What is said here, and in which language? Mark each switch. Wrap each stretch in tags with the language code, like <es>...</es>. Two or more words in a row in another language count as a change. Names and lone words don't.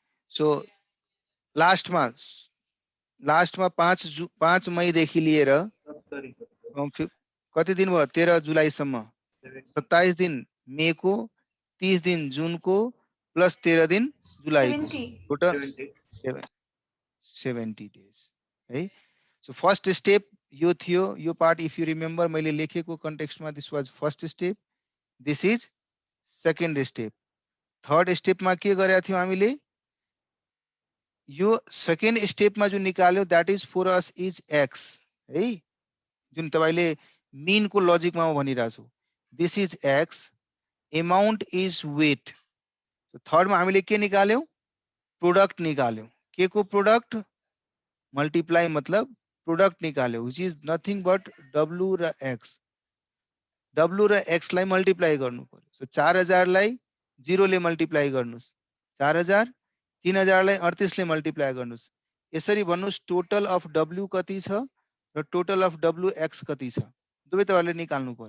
<ne>सो लास्टमा 5 मईदेखि लिएर कति दिन भयो 13 जुलाईसम्म 27 दिन मेको, 30 दिन जुनको प्लस 13 दिन जुलाईको, 70.</ne> <en>total 70 days</en> <ne>है।</ne> <en>so first step</en> <ne>यो थियो, यो पार्ट</ne> <en>if you remember</en> <ne>मैले लेखेको कन्टेक्स्टमा</ne> <en>this was first step, this is second step. third stepमा</en> <ne>के गरेका थियौं हामीले, यो सेकेन्ड स्टेपमा जुन निकाल्यो</ne> <en>that is for us is x</en> <ne>है, जुन तपाईले मीन को लजिकमा म भनिरहेको छु,</ne> <en>this is x, amount is weight.</en> <ne>थर्डमा हामीले के निकाल्यौं, प्रोडक्ट निकाल्यौं, के को प्रोडक्ट, मल्टीप्लाई मतलब प्रोडक्ट निकाल्यौं,</ne> <en>which is nothing but W</en> <ne>र एक्स, डब्लु र एक्स लाई मल्टीप्लाई गर्नु पर्यो। सो 4000 लाई 0 ले मल्टीप्लाई गर्नुस्, 4000, 3000 लाई 38 ले मल्टीप्लाई गर्नुस्, यसरी भन्नुस्</ne> <en>total of W</en> <ne>कति छ र</ne> <en>total of W X</en> <ne>कति छ, दुवै तपाईले निकाल्नु पर्यो।</ne>